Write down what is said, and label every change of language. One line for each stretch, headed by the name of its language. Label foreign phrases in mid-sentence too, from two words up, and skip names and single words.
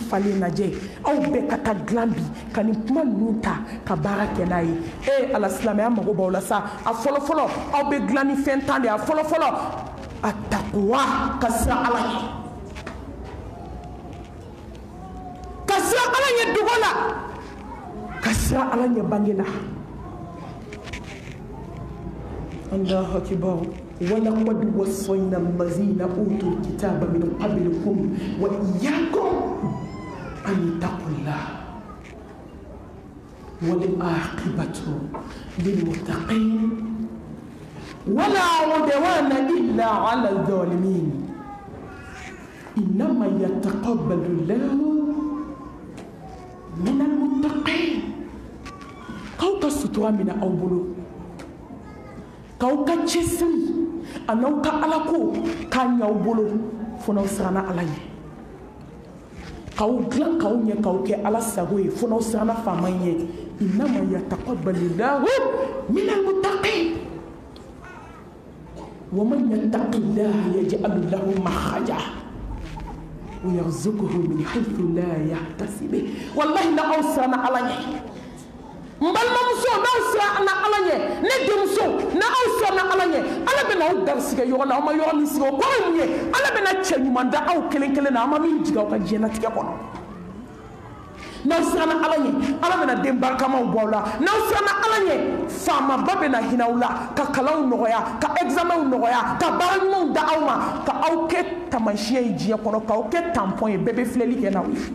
Bambara: falen lajɛ aw bɛɛ ka taa dilan bi ka nin kuma ninnu ta ka baara kɛ n'a ye ala silamɛya mago b'aw la sa a fɔlɔfɔlɔ aw bɛ dilan ni fɛn tan de a fɔlɔfɔlɔ a takuwa ka siran ala ye ka siran ala ye dogo la ka siran ala ɲɛ bange la.
Arabic: الله أكبر ولقد وصينا الذين أوتوا الكتاب من قبلكم وإياكم أن اتقوا الله والعاقبة للمتقين ولا عدوان إلا على الظالمين إنما يتقبل الله من المتقين كوكا سترى من أولو
Bambara: k'aw ka cɛsiri a n'aw ka alako k'a ɲ'aw bolo fo n'aw siranna ala ɲɛ k'aw dilan k'aw ɲɛ k'aw kɛ ala sago ye fo n'aw siranna faama ɲɛ
Arabic: إنما يتقبل الله من المتقين ومن يتق الله يجعل له مخرجا ويرزقه من حيث لا يحتسب والله
Bambara: na aw siranna ala ɲɛ mbalimamuso n'aw siranna ala ɲɛ ne denmuso n'aw siranna ala ɲɛ ala bɛna aw garisigɛ yɔrɔ la aw ma yɔrɔ min sigi o kɔrɔ ye mun ye ala bɛna cɛ ɲuman da aw kelen kelen na aw ma min jigin aw ka diɲɛlatigɛ kɔnɔ n'aw siranna ala ɲɛ ala bɛna den barikamaw bɔ aw la n'aw siranna ala ɲɛ faamaba bɛna hinɛ aw la ka kalanw nɔgɔya ka examenw nɔgɔya ka baara ɲumanw da aw ma ka aw kɛ taamasiyɛn ye diɲɛ kɔnɔ k'aw kɛ tampɔn ye bɛɛ bɛ filɛli kɛ n'aw ye.